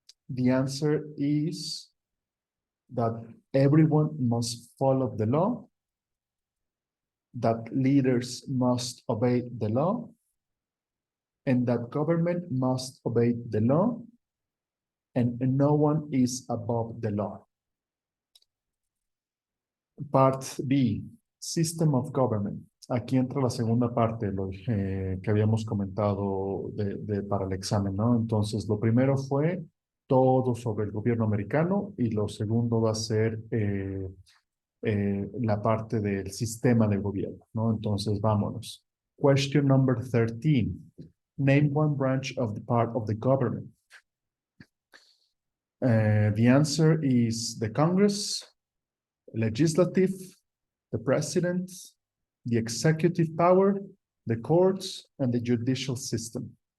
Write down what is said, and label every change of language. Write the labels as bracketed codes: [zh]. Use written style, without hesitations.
[en] The answer is that everyone must follow the law, that leaders must obey the law, and that government must obey the law, and no one is above the law. Part B, System of Government. [es] Aquí entra la segunda parte que habíamos comentado para el examen, ¿no? Entonces, lo primero fue todo sobre el gobierno americano y lo segundo va a ser la parte del sistema de gobierno, ¿no? Entonces, vámonos. [en] Question number 13. Name one branch of the part of the government. The answer is the Congress, legislative, the president, the executive power, the courts, and the judicial system.